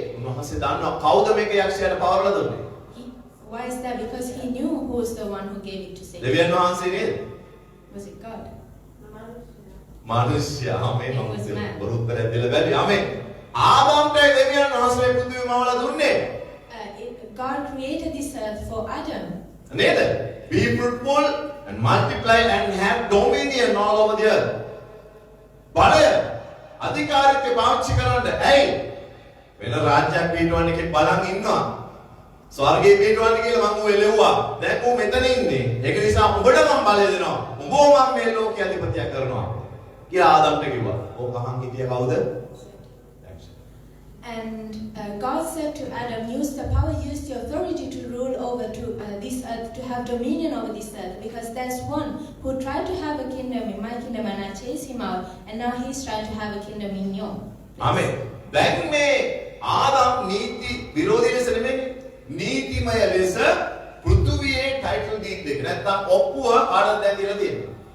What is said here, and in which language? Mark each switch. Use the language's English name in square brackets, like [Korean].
[Sinhala] උන්වහන්සේ දන්නවා කවුද මේක යක්ෂයාට පවරලා දුන්නේ? [English] Why is that? Because he knew who was the one who gave it to Satan. [Sinhala] දෙවියන් වහන්සේ නේද? [English] Was it God? [Sinhala] මානුෂ්‍ය. ආමේන්. බරුත්තර දෙල බැරි. ආමේන්. ආදාම්ට දෙවියන් වහන්සේ පෘථිවිය මවලා දුන්නේ. [English] God created this earth for Adam. [Sinhala] නේද? [English] Be fruitful and multiply and have dominion all over the earth. [Sinhala] බලය අධිකාරිත්වය පාවිච්චි කරන්න. ඇයි? වෙන රාජ්‍යයක් පිටවන්න එකේ බලන් ඉන්නවා. ස්වර්ගයේ පිටවන්න කියලා මම එළෙව්වා. දැන් කො මෙතන ඉන්නේ. ඒක නිසා උඹට මම බලය දෙනවා. උඹව මම මේ ලෝකයේ අධිපතියක් කරනවා. කියලා ආදම්ට කිව්වා. ඕක අහන් හිටිය කවුද? [English] And God said to Adam, use the power, use the authority to rule over this earth, to have dominion over this earth. Because there's one who tried to have a kingdom in my kingdom and I chased him out. And now he's trying to have a kingdom in your place. Amen. [Sinhala] දැන් මේ ආදම් නීති විරෝධී ලෙස නෙමෙයි නීතිමය ලෙස පෘථුවියේ title දීප් දෙක නැත්නම් ඔප්පුව ආඩම් දැන් දීලා තියෙනවා.